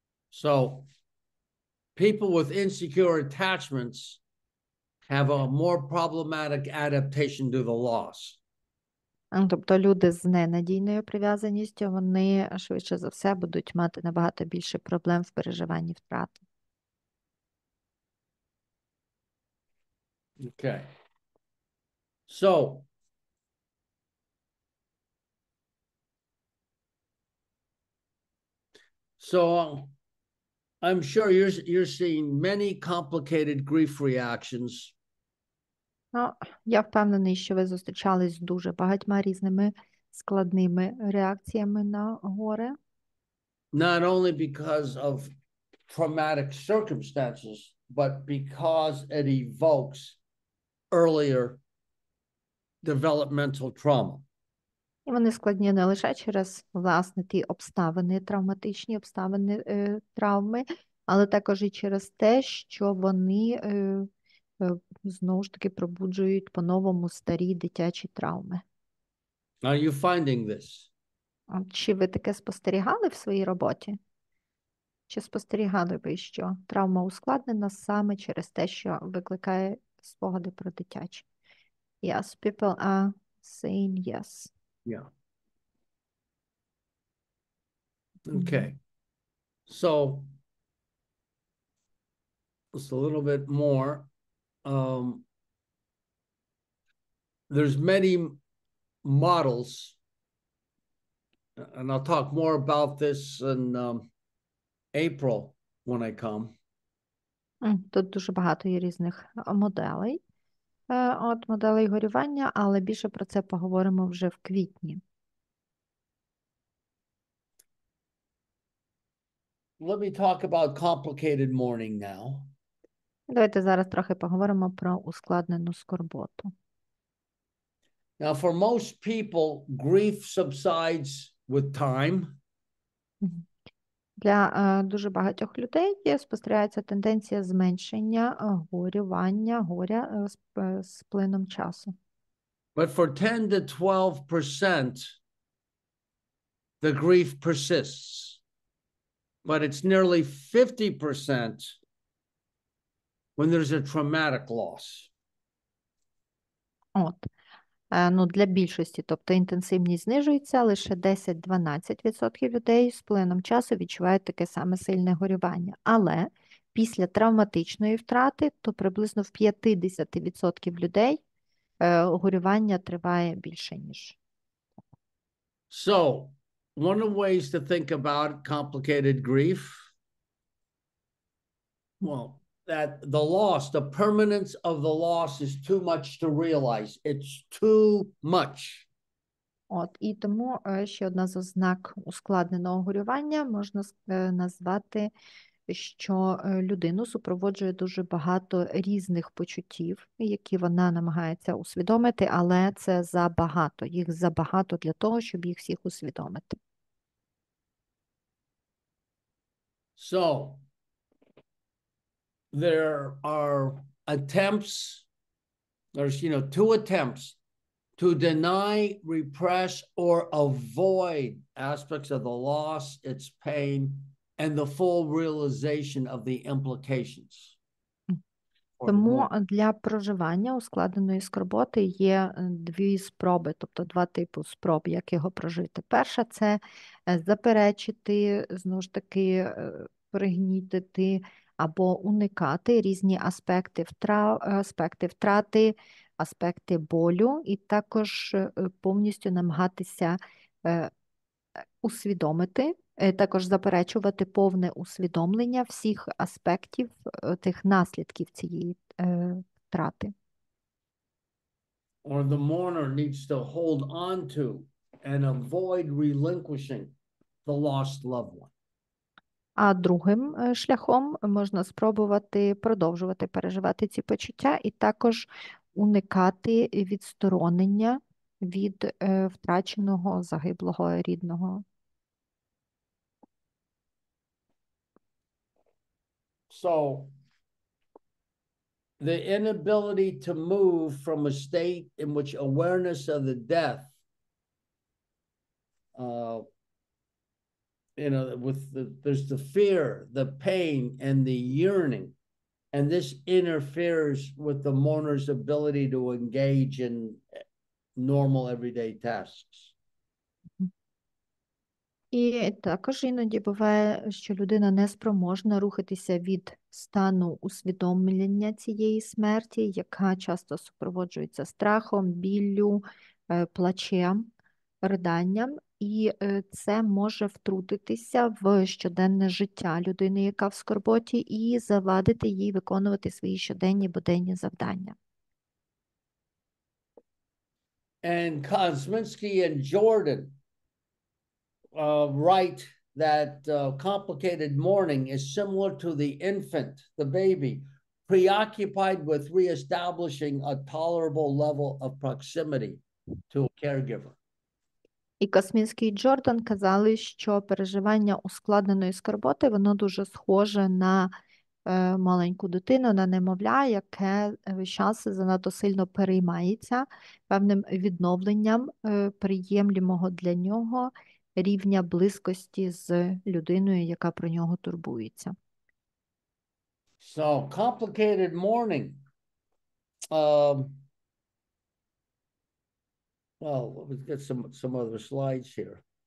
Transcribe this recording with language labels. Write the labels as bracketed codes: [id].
[en] So, people with insecure attachments have a more problematic adaptation to the loss. [uk] Тобто люди з ненадійною прив'язаністю, вони швидше за все будуть мати набагато більше проблем в переживанні втрати. [en] Okay. So, I'm sure you're seeing many complicated grief reactions. [uk] Я впевнений, що ви зустрічались з дуже багатьма різними складними реакціями на горе. [en] Not only because of traumatic circumstances, but because it evokes earlier developmental trauma. [uk] І вони складні не лише через, власне, ті обставини, травматичні обставини травми, але також і через те, що вони знову ж таки пробуджують по-новому старі дитячі травми. [en] Are you finding this? [uk] Чи ви таке спостерігали в своїй роботі? Чи спостерігали ви, що травма ускладнена саме через те, що викликає спогади про дитячі? [en] Yes, people are saying yes. Yeah. Okay. So, just a little bit more. There's many models, and I'll talk more about this in April when I come. [uk] Тут дуже багато є різних моделей, моделей горювання, але більше про це поговоримо вже в квітні. [en] Let me talk about complicated mourning now. [uk] Давайте зараз трохи поговоримо про ускладнену скорботу. [en] Now, for most people, grief subsides with time. [uk] Для дуже багатьох людей спостерігається тенденція зменшення горя з плином часу. [en] But for 10 to 12%, the grief persists. But it's nearly 50% when there's a traumatic loss. [uk] Для більшості, тобто інтенсивність знижується, лише 10-12% людей з плином часу відчувають таке саме сильне горювання. Але після травматичної втрати, то приблизно в 50% людей горювання триває більше, ніж. [en] So, one of the ways to think about complicated grief, well, that the loss, the permanence of the loss is too much to realize. It's too much. [uk] От, і тому ще одна з ознак ускладненого горювання можна назвати, що людину супроводжує дуже багато різних почуттів, які вона намагається усвідомити, але це забагато. Їх забагато для того, щоб їх всіх усвідомити. [en] So there are attempts, there's, two attempts to deny, repress, or avoid aspects of the loss, its pain, and the full realization of the implications. [uk] Тому для проживання ускладненої скорботи є дві спроби, тобто два типи спроб, як його прожити. Перша – це заперечити, знову ж таки, пригнітити або уникати різні аспекти втрати, аспекти болю, і також повністю намагатися усвідомити, також заперечувати повне усвідомлення всіх аспектів тих наслідків цієї втрати. [en] Or the mourner needs to hold on to and avoid relinquishing the lost loved one. [uk] А другим шляхом можна спробувати продовжувати переживати ці почуття і також уникати відсторонення від втраченого загиблого рідного. [en] So the inability to move from a state in which awareness of the death, there's the fear, the pain, and the yearning, and this interferes with the mourner's ability to engage in normal everyday tasks. [uk] І також іноді буває, що людина не спроможна рухатися від стану усвідомлення цієї смерті, яка часто супроводжується страхом, біллю, плачем, риданням, і це може втрутитися в щоденне життя людини, яка в скорботі, і завадити їй виконувати свої щоденні буденні завдання. [en] And Kosminski and Jordan write that complicated mourning is similar to the infant, the baby, preoccupied with reestablishing a tolerable level of proximity to a caregiver. [uk] І Космінський і Джордан казали, що переживання ускладненої скорботи, воно дуже схоже на маленьку дитину, на немовля, яке весь час занадто сильно переймається певним відновленням приємлемого для нього рівня близькості з людиною, яка про нього турбується. [en] So complicated mourning. Well, let's get some other slides here.